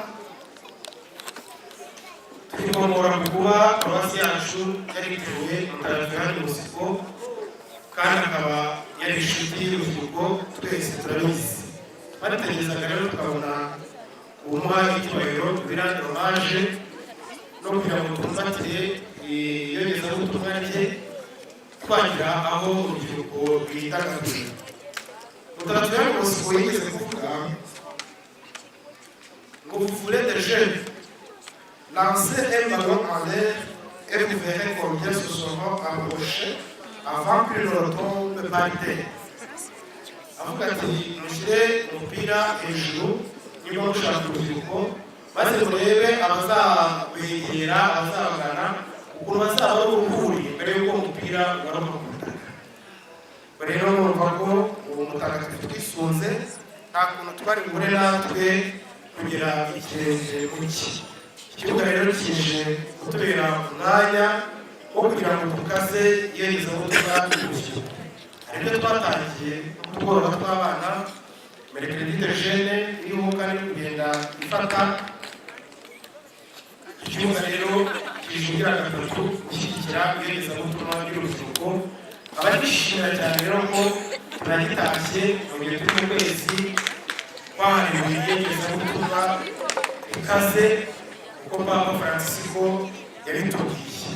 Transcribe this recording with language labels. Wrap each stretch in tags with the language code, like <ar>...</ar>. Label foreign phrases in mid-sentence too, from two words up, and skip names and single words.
<rw>twikomora ku kuba paruwasi yacu yari iteruye mutagatifu Yohani Bosco kandi akaba yari inshuti y'urubyiruko twese turabizi barategerezaga rero tukabona umuha icyubahiro bira hommage no kugira ngo tumbatire iyogezabutumwa rye twagira aho urubyiruko rwidagadurira mutagatifu Yohani Bosco yigeze kuvuga</rw> <fr>ngo vous voulez des jeunes lancez un ballon en l'air et vous verrez combien se seront approchés avant que le retombe par terre</fr> <rw>avuga ati mushyire umupira hejuru niba mushaka urubyiruko maze murebe abazabegera abazabagana ukuntu bazaba baruhuriye mbere y'uko umupira ugaruka ku butaka rero murumva ko uwo mutagatifu twisunze nta kuntu twari bubure natwe kugira ikirenge mu cye ikibuga rero kije kutubera umwanya wo kugira ngo dukaze iyogezabutumwa y'urubyiruko hari ibyo twatangiye utugoroba tw'abana</rw> <fr>mercredi de jeune</fr> <rw>iriho kandi kugenda ifata ikibuga rero kijungira gatatu gushyigikira iyogezabutumwa ry'urubyiruko abagishimira cyane rero ko turagitashye mu gihe turi mu kwezi kwahariwe iyogezabutumwa ikaze uko Papa Francisco yabitubwiye.</rw>